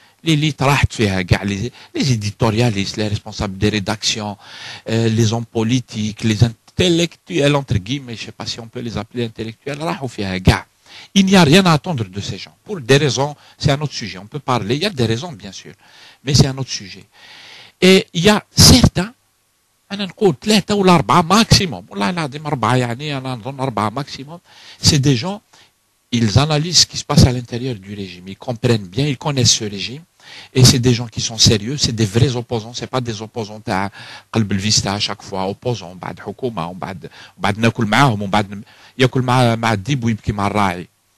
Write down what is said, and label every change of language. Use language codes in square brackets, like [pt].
[fr] L'élite les éditorialistes, les responsables des rédactions, les hommes politiques, les intellectuels, entre guillemets, je ne sais pas si on peut les appeler intellectuels, il n'y a rien à attendre de ces gens. Pour des raisons, c'est un autre sujet. On peut parler, il y a des raisons bien sûr, mais c'est un autre sujet. Et il y a certains, [ar] أنا نقول 3 ولا 4 maximum. والله العظيم 4 يعني أنا نظن 4 maximum. [fr] C'est des gens, ils analysent ce qui se passe à l'intérieur du régime. Ils comprennent bien, ils connaissent ce régime. Et c'est des gens qui sont sérieux, c'est des vrais opposants, c'est pas des opposants [ar] تاع قلب الفيس تاع [fr] chaque fois opposants [ar] بعد حكومة وبعد ناكل معاهم وبعد ياكل مع الديب ويبكي مع الراعي.